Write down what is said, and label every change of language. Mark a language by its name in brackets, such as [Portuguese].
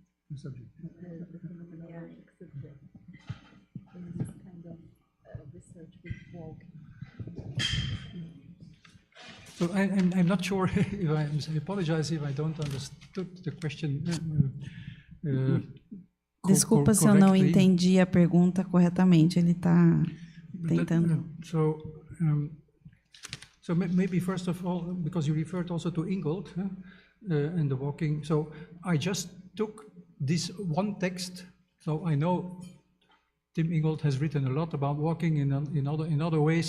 [English] The subject. So I'm not sure if I apologize if I don't understood the question. [Portuguese] Desculpa se eu não entendi a pergunta corretamente. Ele está tentando. [English] So maybe first of all, because you referred also to Ingold and the walking. So I just took this one text. So I know Tim Ingold has written a lot about walking in other ways.